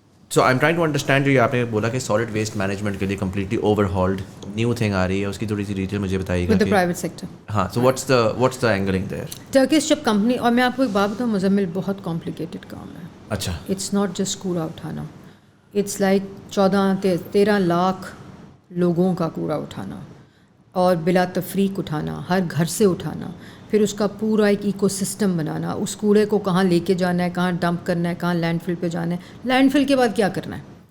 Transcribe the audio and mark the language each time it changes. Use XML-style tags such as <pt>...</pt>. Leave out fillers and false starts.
<en>So I am trying to understand.</en> <ur>جو یہ آپ نے بولا کہ سالڈ ویسٹ مینجمنٹ کے لیے کمپلیٹلی اوور ہالڈ نیو تھنگ آ رہی ہے, اس کی تھوڑی سی ڈیٹیل مجھے بتائیے گا. Private sector.</ur> <en>ہاں, so what's the angling there.</en> <ur>Turkish جب کمپنی, اور میں آپ کو ایک بات بتاؤں, مزمل بہت کمپلیکیٹڈ کام ہے. اچھا.</ur> <en>it's not just</en> <ur>کوڑا اٹھانا,</ur> <en>it's like</en> <ur>13 لاکھ لوگوں کا کوڑا اٹھانا, اور بلا تفریق اٹھانا, ہر گھر سے اٹھانا, پھر اس کا پورا ایک ایکو سسٹم بنانا, اس کوڑے کو کہاں لے کے جانا ہے, کہاں ڈمپ کرنا ہے, کہاں لینڈ فل پہ جانا ہے, لینڈ فل کے بعد کیا کرنا ہے.</ur>